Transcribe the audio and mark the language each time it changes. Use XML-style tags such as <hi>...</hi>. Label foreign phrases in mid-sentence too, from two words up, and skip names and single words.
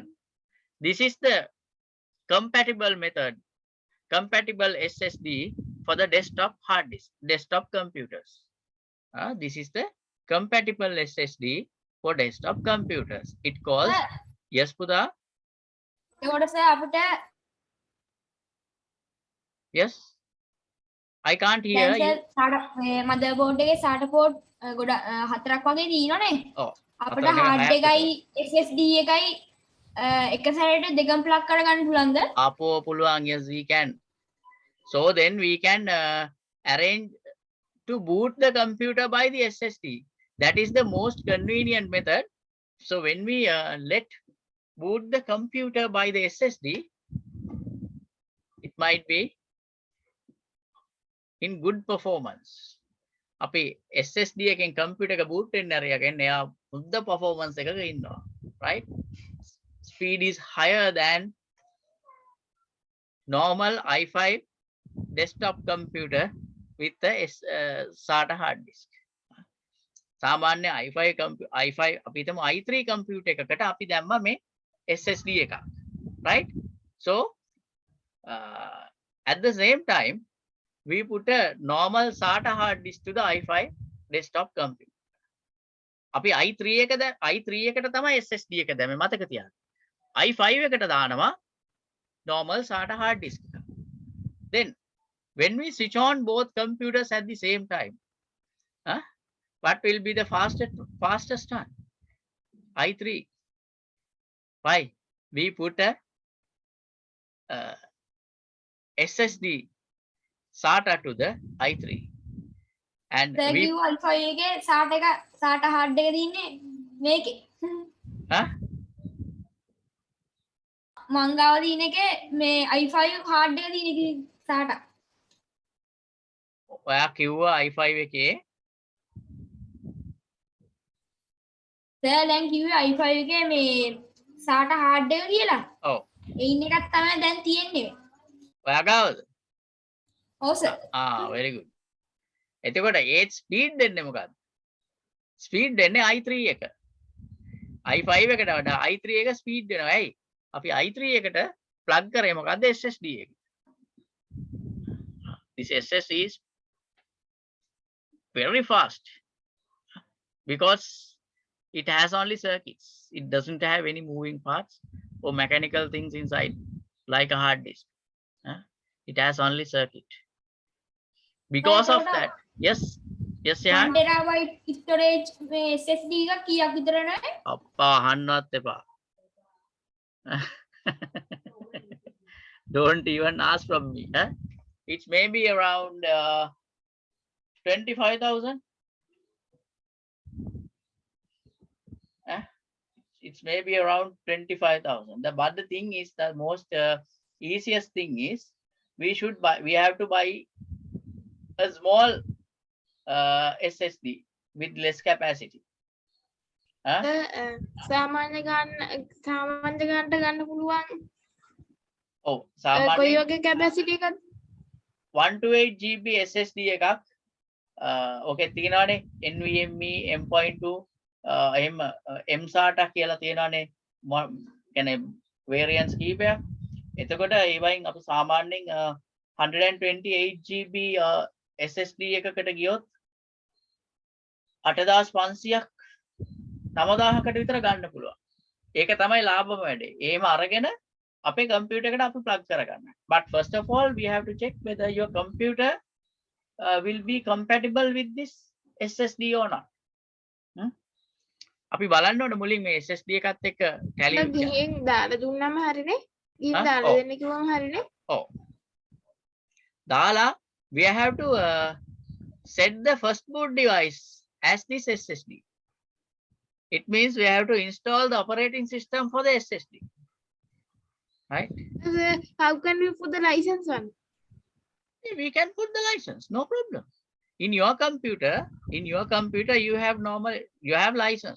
<en>This is the compatible method, compatible SSD for the desktop hard disk, desktop computers. This is the compatible SSD for desktop computers. It calls, yes, Puda? Yes, I can't hear you.</en> <si>motherboard එකේ SATA port ගොඩ හතරක් වගේ තියෙනවනේ. ඔව්. අපිට hard එකයි SSD එකයි එක සැරේට දෙකම plug කරගන්න පුළුවන්ද? අපෝ පුළුවන්.</si> <en>Yes, we can. So then we can arrange to boot the computer by the SSD. That is the most convenient method. So when we let boot the computer by the SSD, it might be in good performance.</en> <si>අපි SSD එකෙන් computer එක boot වෙන්න අරගෙන එයා හොඳ performance එකක ඉන්නවා.</si> <en>Right? Speed is higher than normal i5 desktop computer with the SATA hard disk.</en> <si>සාමාන්‍ය i5 අපි හිතමු i3 computer එකකට අපි දැම්ම මේ SSD එකක්.</si> <en>Right? So at the same time we put a normal SATA hard disk to the i5 desktop computer.</en> <si>අපි i3 එකට තමයි SSD එක දැම්මේ මතක තියාගන්න. i5 එකට දානවා</si> <en>normal SATA hard disk. Then when we switch on both computers at the same time, what will be the fastest one? i3. Why? We put a SSD SATA to the i3. And we</en> <si>i5 එකේ</si> <en>SATA hard</en> <si>එක තියෙන්නේ මේකේ. මං ගාව තියෙන එකේ මේ i5 hard එක තියෙන SATA. ඔයා කිව්වා i5 එකේ දැන් කිව්වේ i5 එකේ මේ</si> <en>SATA hard</en> <si>එක කියලා. ඔව්. ඒින් එකක් තමයි දැන් තියෙන්නේ. ඔයා ගාවද? ඔව් සර්.</si> <en>very good.</en> <si>එතකොට ඒ ස්පීඩ් දෙන්නේ මොකක්ද? ස්පීඩ් දෙන්නේ i3 එක. i5 එකට වඩා i3 එක ස්පීඩ් වෙනවා. ඇයි? අපි i3 එකට plug කරේ මොකද්ද? SSD එක.</si> <en>This SSD is very fast because it has only circuits. It doesn't have any moving parts or mechanical things inside like a hard disk. It has only circuit. Because of that, yes, yeah.</en> <si>1</si> <en>terabyte storage</en> <si>මේ SSD එක කීයක් විතර නෑ? අප්පා අහන්නවත් එපා.</si> <en>Don't even ask from me. It may be around 25,000. It may be around 25,000. But the thing is, the most easiest thing is we have to buy a small SSD with less capacity.</en> <si>සාමාන්‍ය ගන්නට ගන්න පුළුවන්. ඔව් සාමාන්‍ය කොයි වගේ capacity එකක්ද? 128 GB SSD එකක් ඔකේ තියෙනවානේ NVMe M.2 එහෙම M-SATA කියලා තියෙනවානේ. කියන්නේ variants කීපයක්. එතකොට ඒ වයින් අපි සාමාන්‍යයෙන් 128 GB SSD එකකට ගියොත් 8500ක් 9000කට විතර ගන්න පුළුවන්. ඒක තමයි ලාභම වැඩේ. එහෙම අරගෙන අපේ කම්පියුටර් එකට අපි plug කරගන්න. But first of all we have to check whether your computer will be compatible with this SSD or not. අපි බලන්න ඕනේ මුලින් මේ SSD එකත් එක්ක tally ගිහින් දාලා දුන්නම හරිනේ. ගිහින් දාලා දෙන්න කිව්වම හරිනේ. ඔව්.</si> <en>Dala, we have to set the first boot device as this SSD. It means we have to install the operating system for the SSD. Right? How can we put the license one? We can put the license, no problem. In your computer, you have license.</en>